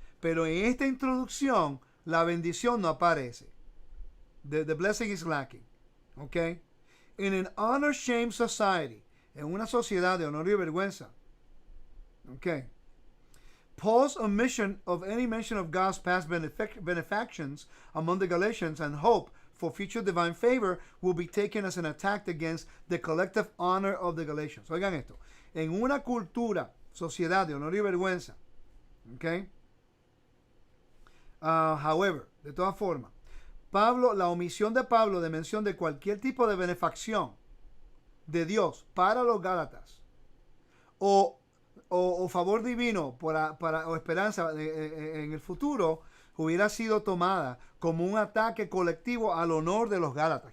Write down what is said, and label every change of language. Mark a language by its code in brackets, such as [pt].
[es] Pero en esta introducción, la bendición no aparece. [en] The blessing is lacking. Okay? In an honor-shame society, [es] en una sociedad de honor y vergüenza. [en] Okay. Paul's omission of any mention of God's past benefactions among the Galatians and hope for future divine favor will be taken as an attack against the collective honor of the Galatians. [es] Oigan esto. En una cultura, sociedad de honor y vergüenza, okay? [en] However, [es] de todas formas, la omisión de Pablo de mención de cualquier tipo de benefacción de Dios para los Gálatas o favor divino o esperanza en el futuro hubiera sido tomada como un ataque colectivo al honor de los Gálatas.